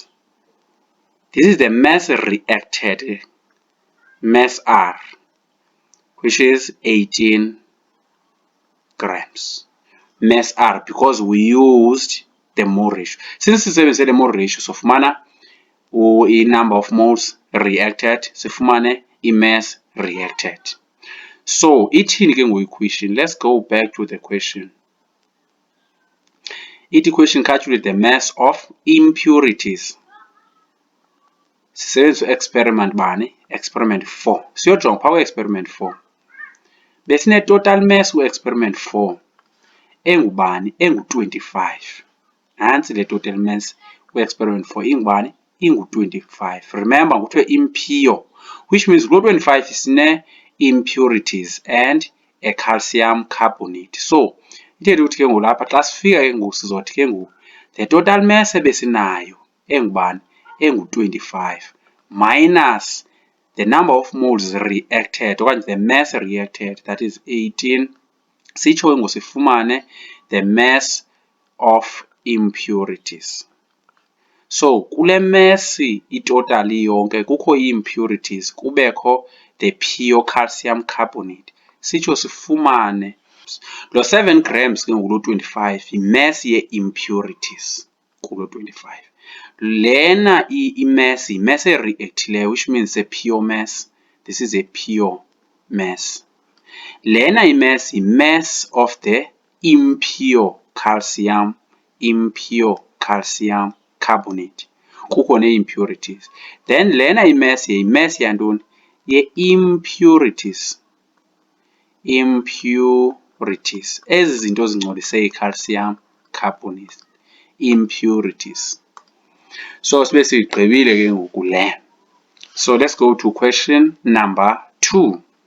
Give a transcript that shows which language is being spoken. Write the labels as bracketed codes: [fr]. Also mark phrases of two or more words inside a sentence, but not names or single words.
[en] This is the mass reacted, mass R, which is 18 grams. Mass R, because we used the mole ratio. Since sisebenzise the mole ratio, sifumana i-number of moles reacted, sifumane i-mass reacted. [xh] So ithini ke ngoku i-question? [en] Let's go back to the question. Ithi question, calculate the mass of impurities. [xh] Sisebenzisa experiment bani? Experiment 4. Siyojonga phaa kwe-experiment 4. Besine [en] total mass [xh] ku-experiment 4 engubani? Engu-25. Nantsi le [en] total mass [xh] ku-experiment 4 ingubani? Ingu-25. [en] Remember kuthiwe impure, which means [xh] kulo 25 sine [en] impurities and a calcium carbonate. [xh] So ithethe ukuthi ke ngoku lapha xa sifika ke ngoku sizothi ke ngoku [en] the total mass [xh] ebesinayo engubani? [en] Engu-25 minus the number of moles reacted okanye the mass reacted, that is 18. [xh] Sitsho ke ngoku sifumane [en] the mass of impurities. [xh] So kule mass itotally yonke kukho i-impurities, kubekho [en] the pure calcium carbonate. [xh] Sitsho sifumane lo 7 grams ke ngoku lo 25 yi-mass ye-impurities kulo 25. Lena i-mass yi-mass e-reactileyo, [en] which means a pure mass. This is a pure mass. [xh] Lena i-mass yi-mass [en] of the impure calcium carbonate. [xh] Kukho nee-impurities. Then lena i-mass yi-mass yantoni? Ye-impurities. Impurities. Ezi zinto zingcolise i-calcium carbonate. Impurities. So sibe sigqibile ke ngoku le. [en] So let's go to question number 2.